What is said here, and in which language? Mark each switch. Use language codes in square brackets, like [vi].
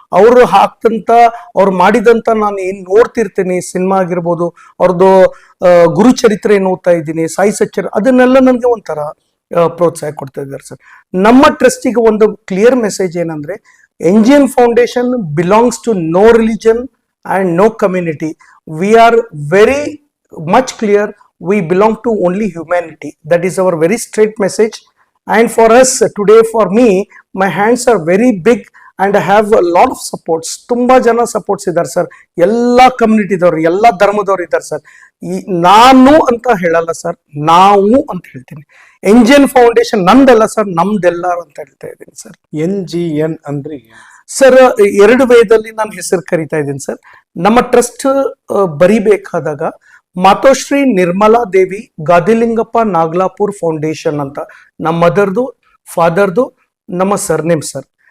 [kn] ಅವರು ಅವ್ರು ಮಾಡಿದಂತ ನಾನು ಏನ್ ನೋಡ್ತಿರ್ತೀನಿ, ಸಿನಿಮಾ ಆಗಿರ್ಬೋದು, ಅವ್ರದ್ದು ಗುರುಚರಿತ್ರೆ ಏನ್ ಓದ್ತಾ ಇದ್ದೀನಿ, ಸಾಯಿ ಸಚ್ಚರ್, ಅದನ್ನೆಲ್ಲ ನನಗೆ ಒಂಥರ ಪ್ರೋತ್ಸಾಹ ಕೊಡ್ತಾ ಇದ್ದಾರೆ ಸರ್. ನಮ್ಮ ಟ್ರಸ್ಟಿಗೆ ಒಂದು ಕ್ಲಿಯರ್ ಮೆಸೇಜ್ ಏನಂದ್ರೆ, [en] NGN foundation belongs to no religion and no community. We are very much clear, we belong to only humanity. That is our very straight message. And for us today, for me, my hands are very big and I have a lot of supports. [kn] ತುಂಬಾ ಜನ supports ಇದ್ದಾರೆ sir. ಎಲ್ಲ ಕಮ್ಯುನಿಟಿದವ್ರು, ಎಲ್ಲ ಧರ್ಮದವ್ರು ಇದ್ದಾರೆ sir. ನಾನು ಅಂತ ಹೇಳಲ್ಲ sir, ನಾವು ಅಂತ ಹೇಳ್ತೀನಿ. NGN ಫೌಂಡೇಶನ್ ನಂದಲ್ಲ ಸರ್, ನಮ್ದೆಲ್ಲ ಅಂತ ಹೇಳ್ತಾ ಇದ್ದೀನಿ ಸರ್. NGN ಅಂದ್ರೆ ಸರ್, ಎರಡು ವೇದಲ್ಲಿ ನಾನು ಹೆಸರು ಕರಿತಾ ಇದ್ದೀನಿ ಸರ್. ನಮ್ಮ ಟ್ರಸ್ಟ್ ಬರಿಬೇಕಾದಾಗ ಮಾತೋಶ್ರೀ ನಿರ್ಮಲಾ ದೇವಿ ಗಾದಿಲಿಂಗಪ್ಪ ನಾಗ್ಲಾಪುರ್ ಫೌಂಡೇಶನ್ ಅಂತ ನಮ್ಮ ಮದರ್ದು, ಫಾದರ್ದು, ನಮ್ಮ ಸರ್ನೇಮ್ ಸರ್.